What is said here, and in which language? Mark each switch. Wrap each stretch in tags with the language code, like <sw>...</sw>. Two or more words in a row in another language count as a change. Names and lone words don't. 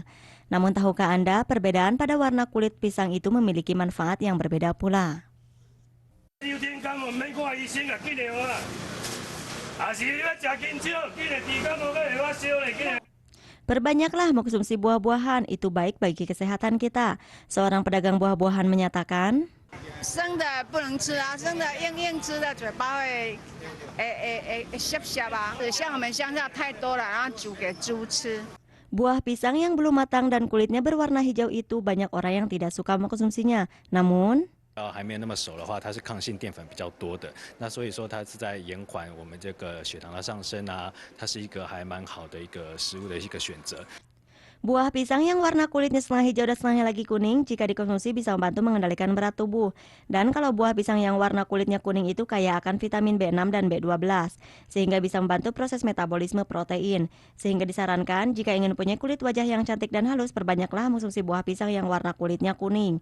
<id>Namun tahukah Anda, perbedaan pada warna kulit pisang itu memiliki manfaat yang berbeda pula. Perbanyaklah mengkonsumsi buah-buahan, itu baik bagi kesehatan kita. Seorang pedagang buah-buahan menyatakan,</id> <zh>生的不能吃啊，生的硬吃的嘴巴会涩涩啊。像我们乡下太多了，然后煮给猪吃。</zh> <id>buah pisang yang belum matang dan kulitnya berwarna hijau itu banyak orang yang tidak suka mengkonsumsinya. Namun,</id> <zh>还没有那么熟的话，它是抗性淀粉比较多的，那所以说它是在延缓我们这个血糖的上升啊，它是一个还蛮好的一个食物的一个选择。</zh> <id>buah pisang yang warna kulitnya setengah hijau dan setengahnya lagi kuning jika dikonsumsi bisa membantu mengendalikan berat tubuh. Dan kalau buah pisang yang warna kulitnya kuning itu kaya akan vitamin B6 dan B12, sehingga bisa membantu proses metabolisme protein. Sehingga disarankan jika ingin punya kulit wajah yang cantik dan halus, perbanyaklah mengonsumsi buah pisang yang warna kulitnya kuning.</id>